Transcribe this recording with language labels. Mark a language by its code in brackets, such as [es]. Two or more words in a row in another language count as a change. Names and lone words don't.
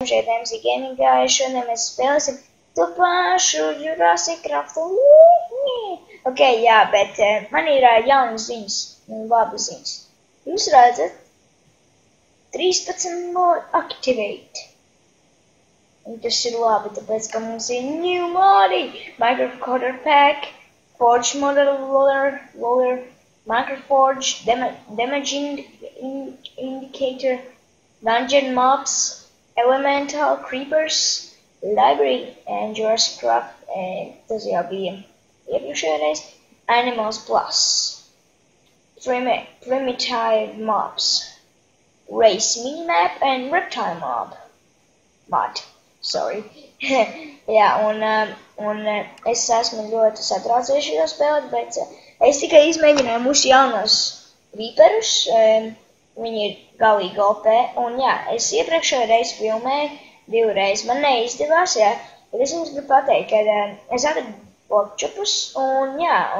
[lv] šeit MC Gaming, šodien mēs spēlēsim to pašu Jurassic Craft. Ok, jā, bet man ir jaunas ziņas, labas ziņas. Jūs redzat, 13 [en] more activate. [lv] Un tas ir labi, tāpēc, ka mums ir new modi, [en] Microcoder Pack, Forge Model Roller, Microforge, Damage Indicator, Dungeon Mobs, Elemental Creepers, Library, and Jurassic Craft, [lv] tas jau bija iepriekšējā reiz, [en] Animals Plus, Primitive Mobs, Race Minimap, and Reptile Mod. Sorry. [lv] Jā, un es esmu ļoti satraucies šajā spēlē, bet es tikai izmēģināju mūsu jaunos creeperus, viņi ir galīgi OP, un jā, es iepriekšējo reizi filmēju 2 reizes, man neizdevās, jā, bet es jums gribu pateikt, ka es atradu porkčupus, un jā,